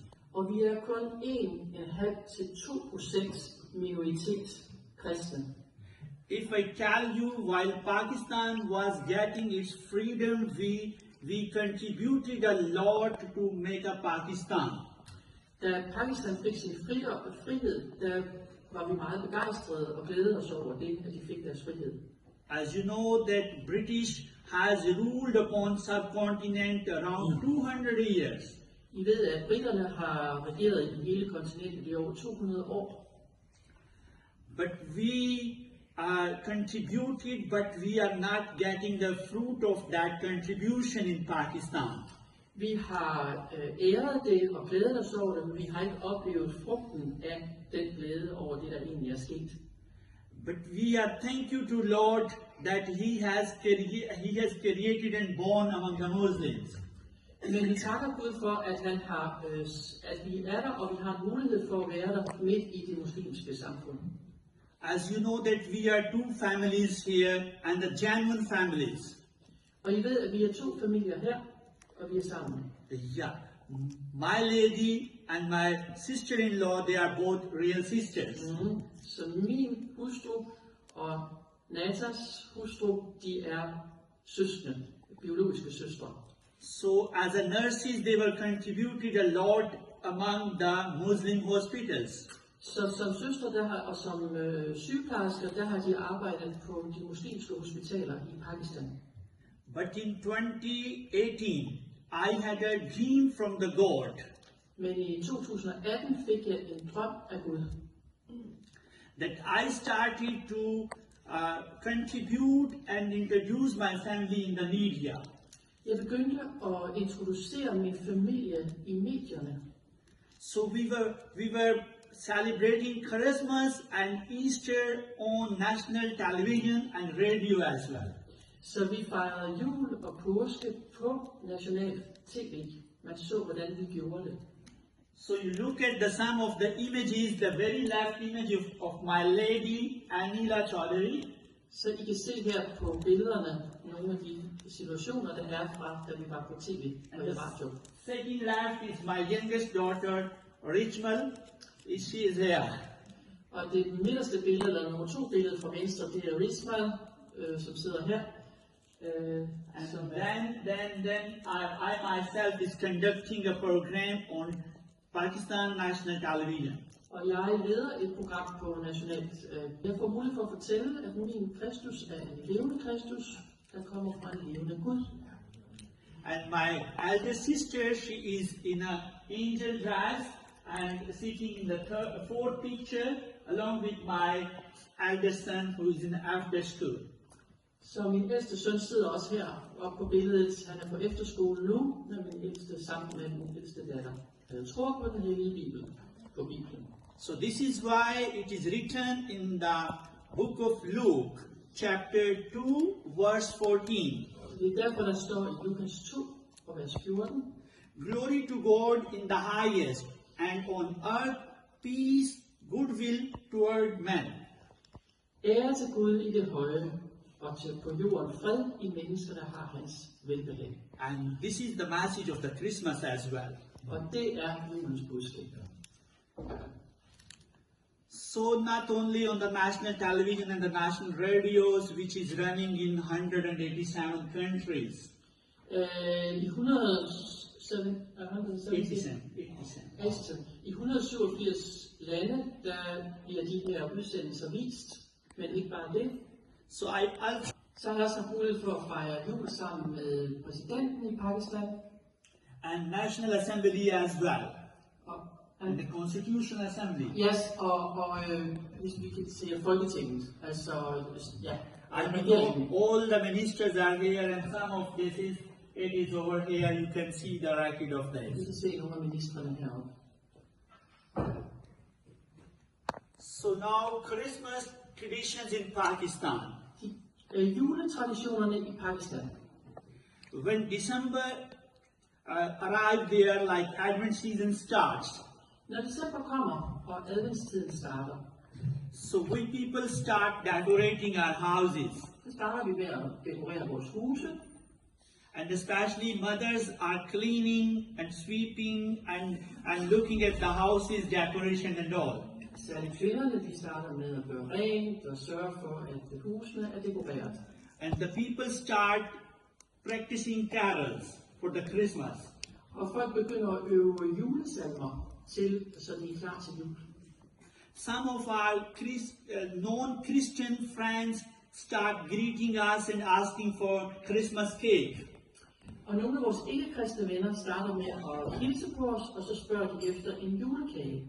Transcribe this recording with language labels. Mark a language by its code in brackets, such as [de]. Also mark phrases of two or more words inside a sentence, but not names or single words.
[da] Og vi er kun 1,5 til 2% minoritet kristne. [en] If I tell you, while Pakistan was getting its freedom, we contributed a lot to make a Pakistan. [da] Da Pakistan fik sin frihed, der var vi meget begejstrede og glædede os over det, at de fik deres frihed. [en] As you know, that British has ruled upon subcontinent around 200 years. [da] I ved, at britterne har regeret i hele kontinentet i over 200 år. [en] But we are contributed, but we are not getting the fruit of that contribution in Pakistan. [da] Vi har æret det og glædet os over det, men vi har ikke oplevet frugten af den glæde over det, der egentlig er sket. [en] But we are thankful to Lord that He has created and born among the Muslims. [da] Men vi takker Gud for, at han har, at vi er der, og vi har en mulighed for at være der midt i det muslimske samfund. [en] As you know that we are two families here, and the genuine families. [da] Og I ved, at vi er to familier her, og vi er sammen. [en] Yeah, my lady and my sister-in-law, they are both real sisters. [da] Så min hustru og Natas hustru, de er søskende, biologiske søstre. [en] So as a nurses, they were contributed a lot among the Muslim hospitals. [da] Så som søster og som sygeplejersker, der har de arbejdet på de muslimske hospitaler i Pakistan. [en] But in 2018, I had a dream from the God [da] Men i 2018 fik jeg en drøm af Gud, [en] that I started to contribute and introduce my family in the media. [da] Jeg begyndte at introducere min familie i medierne. [en] So we were celebrating Christmas and Easter on national television and radio as well. [da] Så vi fejrede jul og påske på national tv. Man så, hvordan vi gjorde det. [en] So you look at some of the images, the very left image of my lady, Anila Chaudhary. [da] Så I kan se her på billederne nogle af de situationer, der er fra, da vi var på tv og i radio. [en] Second left is my youngest daughter, Richmal. She is here. [da] Og det midterste billede, eller nummer 2 billede fra venstre, det er Rismal, som sidder her. [en] And then I myself is conducting a program on Pakistan National Television. [da] Og jeg leder et program på nationalt. Jeg får mulighed for at fortælle, at min Kristus er en levende Kristus, der kommer fra en levende Gud. [en] And my elder sister, she is in a angel dress and sitting in the fourth picture along with my elder son who is in after school. [da] Så min ældste søn sidder også her oppe på billedet. Han er på efterskole nu, med min ældste sammen med min ældste datter. Jeg tror på den hellige Bibel, på Bibelen. [en] So this is why it is written in the book of Luke, chapter 2, verse 14. [da] Det er derfor, der står i Lukas 2, vers 14. [en] Glory to God in the highest, and on earth peace, goodwill toward men. [da] Ære til Gud i det høje, og til på jorden fred i mennesker, der har hans velbehag. [en] And this is the message of the Christmas as well. [da] Og det er julens budskab. [en] So not only on the national television and the national radios, which is running in 187 countries. [da] I 187 lande, der bliver de her udsendelser vist, men ikke bare det. [en] So I also [da] Så har jeg så mulighed for at fejre jul sammen med præsidenten i Pakistan. [en] and National Assembly as well, and And the Constitutional Assembly. yes, [da] og hvis vi kan se Folketinget, altså ja, [en] I know [da] regeringen. [en] all the ministers are here, and some of this it is over here. You can see the record of [da] Vi [en] this. [da] kan se nogle af ministrene heroppe. [en] So now Christmas traditions in Pakistan. [da] Juletraditionerne i Pakistan. [en] When December arrived there, like Advent season starts. [da] Når december kommer, og adventstiden starter, [en] So we people start decorating our houses, [da] så starter vi med at dekorere vores huse, [en] and especially mothers are cleaning and sweeping and looking at the houses decoration and all. [da] særligt kvinderne, de starter med at gøre rent og sørge for, at husene er dekoreret. [en] And the people start practicing carols for the Christmas. [da] Og folk begynder at øve julesalmer til, så de er klar til jul. [en] Some of our non-Christian friends start greeting us and asking for Christmas cake. [da] Og nogle af vores ikke-kristne venner starter med at hilse på os, og så spørger de efter en julekage.